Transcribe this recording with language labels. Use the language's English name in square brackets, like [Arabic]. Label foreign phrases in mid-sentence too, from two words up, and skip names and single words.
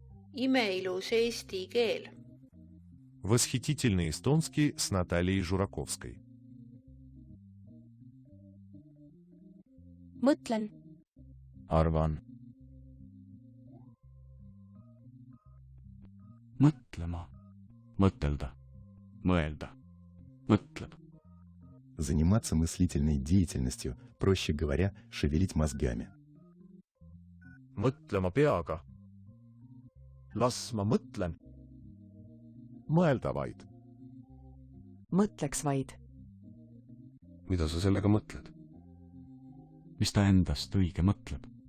[Estonian] Imeilus eesti keel. [Russian] Восхитительный эстонский с Натальей Жураковской. [Estonian] Mõtlen. Arvan. Mõtlema. Mõtelda. Mõelda. Mõtleb. [Russian] Заниматься мыслительной деятельностью, проще говоря, шевелить мозгами. [Estonian] Mõtlema peaga. Las ma mõtlen. Mõelda vaid. Mõtleks vaid. Mida sa sellega mõtled? Mis ta endast õige mõtleb?